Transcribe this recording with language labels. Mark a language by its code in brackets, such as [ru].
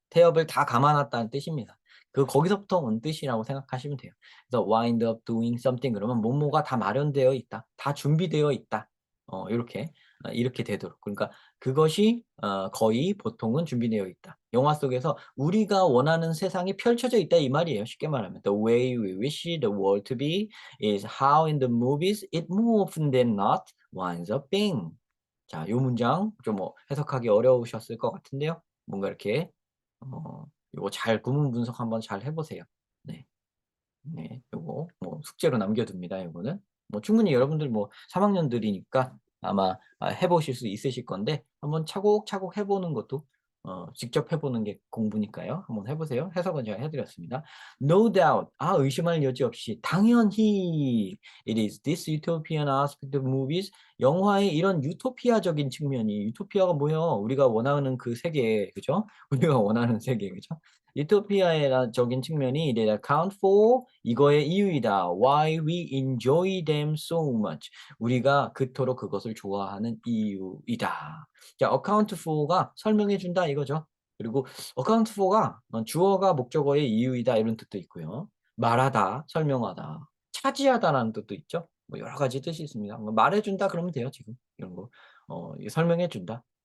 [ko] 태엽을 다 감아 놨다는 뜻입니다. 거기서부터 온 뜻이라고 생각하시면 돼요. 그래서 [en] wind up doing something [ko] 그러면 뭐뭐가 다 마련되어 있다. 다 준비되어 있다. 이렇게 되도록. 그러니까 그것이 거의 보통은 준비되어 있다. 영화 속에서 우리가 원하는 세상이 펼쳐져 있다 이 말이에요. 쉽게 말하면 [en] the way we wish the world to be is how in the movies it more often than not winds up being. [ko] 자, 요 문장 좀 해석하기 어려우셨을 것 같은데요. 뭔가 이렇게 요거 잘 구문 분석 한번 잘 해보세요. 네. 네, 요거 뭐 숙제로 남겨둡니다. 요거는 뭐 충분히 여러분들 뭐 3학년들이니까 아마 해보실 수 있으실 건데 한번 차곡차곡 해보는 것도 직접 해보는 게 공부니까요. 한번 해보세요. 해석은 제가 해드렸습니다. [en] No doubt, [ko] 의심할 여지 없이 당연히 [en] it is this utopian aspect of movies. [ko] 영화의 이런 유토피아적인 측면이 유토피아가 뭐예요? 우리가 원하는 그 세계, 그죠? 우리가 원하는 세계, 그죠? 유토피아적인 측면이 [en] they account for [ko] 이거의 이유이다. [en] Why we enjoy them so much. [ko] 우리가 그토록 그것을 좋아하는 이유이다. 자, account for가 설명해 준다 이거죠. 그리고 account for가 주어가 목적어의 이유이다 이런 뜻도 있고요. 말하다, 설명하다, 차지하다라는 뜻도 있죠. 뭐 여러 가지 뜻이 있습니다. 말해준다 그러면 돼요 지금 이런 거. 설명해준다.